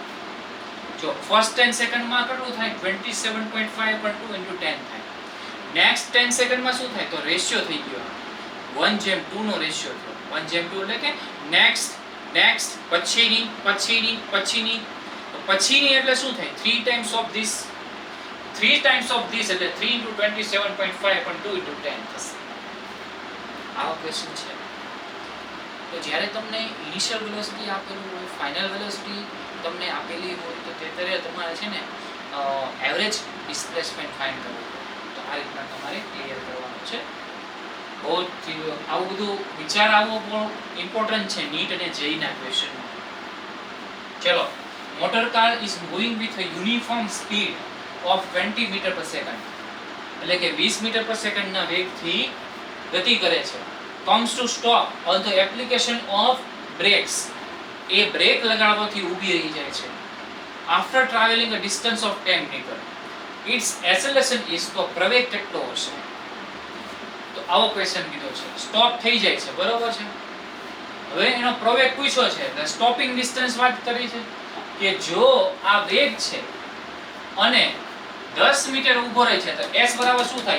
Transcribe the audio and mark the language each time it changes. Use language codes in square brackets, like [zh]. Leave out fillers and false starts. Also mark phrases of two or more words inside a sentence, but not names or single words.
[gu] જો ફર્સ્ટ 10 સેકન્ડમાં કેટલું થાય? 27.5/2 * 10 થાય. નેક્સ્ટ 10 સેકન્ડમાં શું થાય? તો રેશિયો થઈ ગયો 1:2 નો રેશિયો થયો. 1:2 એટલે કે નેક્સ્ટ પછીની એટલે શું થાય? [en] 3 times of this [gu] એટલે 3 * 27.5/2 * 10 થશે. આવો ક્વેશ્ચન છે. તો જ્યારે તમને [en] initial velocity [gu] આપેલું હોય, [en] final velocity [gu] તમને આપેલી હોય, તો ત્યારે તમારે છે ને [en] average displacement find [gu] કરવું. તો આ રીતના તમારે ક્લિયર કરવાનું છે. બહુ આવું બધું વિચાર આવવો પણ ઇમ્પોર્ટન્ટ છે નીટ અને જેઈ ના ક્વેશ્ચનમાં. [en] ચલો, motor car is moving with a uniform speed of 20 meter per second, [gu] એટલે કે 20 મીટર પર સેકન્ડના વેગથી ગતિ કરે છે. [en] comes to stop on the application of brakes. [gu] એ બ્રેક લગાડવાથી ઊભી રહી જાય છે. [en] after traveling a distance of 10 meter its acceleration is, [gu] તો પ્રવેગ કેટલો હશે? તો આવો ક્વેશ્ચન કીધો છે. સ્ટોપ થઈ જાય છે, બરોબર છે. હવે એનો પ્રવેગ પૂછ્યો છે એટલે [en] stopping distance [gu] વાત કરી છે કે જો આ વેગ છે અને 10 મીટર ઊભો રહે છે તો s બરાબર શું થાય?